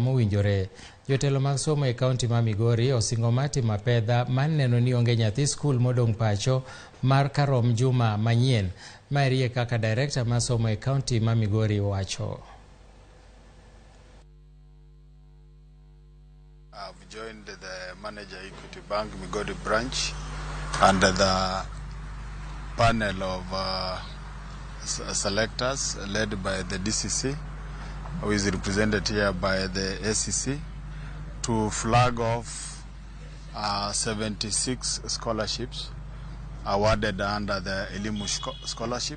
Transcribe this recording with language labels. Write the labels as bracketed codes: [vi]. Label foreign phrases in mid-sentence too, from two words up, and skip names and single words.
[luo] mowinjore. Jotelo mag somo e kaunti ma Migori osingo mati mapedha maneno ni onge nyathi skul modong pacho mar karom juma manyien. Marie kaka director ma somo e kaunti ma Migori wacho. [en] I've joined the manager Equity Bank Migori branch and the panel of selectors led by the DCC, who is represented here by the SCC, to flag off 76 scholarships awarded under the Elimu scholarship.